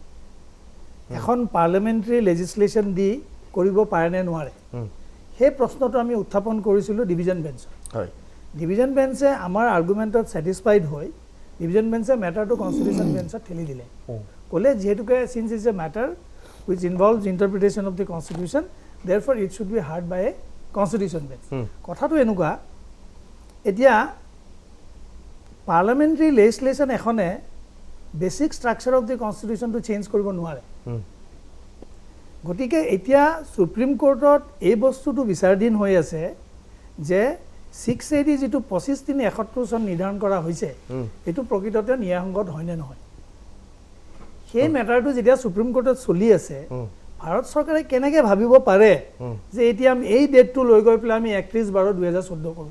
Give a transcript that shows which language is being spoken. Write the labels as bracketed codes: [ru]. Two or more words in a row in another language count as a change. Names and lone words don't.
[as] এখন [en] parliamentary legislation [as] দি কৰিব পাৰে নে নোৱাৰে সেই প্ৰশ্নটো আমি উত্থাপন কৰিছিলোঁ [en] division bench [as] হয় ডিভিজন বেঞ্চে আমাৰ আৰ্গুমেণ্টত ছেটিছফাইড হৈ ডিভিজন বেঞ্চে মেটাৰটো কনষ্টিটিউশ্যন বেঞ্চত ঠেলি দিলে ক'লে যিহেতুকে [en] since is a matter which involves interpretation of the constitution therefore it should be heard by a constitution bench [as] কথাটো এনেকুৱা এতিয়া [en] parliamentary legislation [as] এখনে [en] basic structure of the constitution to change [as] কৰিব নোৱাৰে গতিকে এতিয়া [en] Supreme Court [as] এই বস্তুটো বিচাৰাধীন হৈ আছে যে 680 যেটো 25/371 চন নিৰ্ধাৰণ কৰা হৈছে এটো প্ৰকৃততে ন্যায়সংগত হয় নে নহয় সেই মেটাৰটো যেতিয়া [en] Supreme Court [as] চলি আছে ভাৰত চৰকাৰে কেনেকৈ ভাবিব পাৰে যে এতিয়া আমি এই ডেটটো লৈ গৈ পেলাই আমি 31/12/2014 কৰোঁ